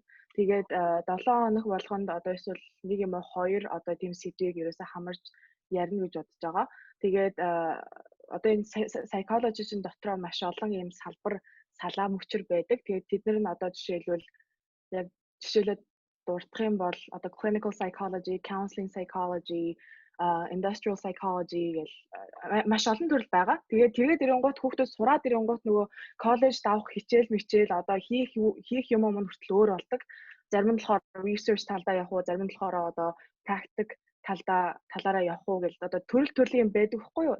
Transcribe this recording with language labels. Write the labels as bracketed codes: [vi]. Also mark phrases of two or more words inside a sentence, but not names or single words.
[mn] Тэгээд 7 хоног болгонд одоо эсвэл нэг юм уу 2 одоо тийм сэдвийг ерөөсөө хамарж ярина гэж бодож байгаа. Тэгээд одоо энэ psychology-ийн дотроо маш олон ийм салаа мөчр байдаг. Тэгээд тэд нар нь одоо жишээлбэл дурдах юм бол одоо [en] clinical psychology, counseling psychology, industrial psychology [mn] гэл маш олон төрөл байгаа. Тэгээд ирэнгуут хүүхдүүд сураад ирэнгуут нөгөө коллеж давах хичээл одоо хийх юм уу хүртэл өөр болдог. Зарим нь болохоор research талдаа явах уу, зарим нь болохоор одоо practice талаараа явах уу гэл одоо төрлийн юм байдаг хгүй юу.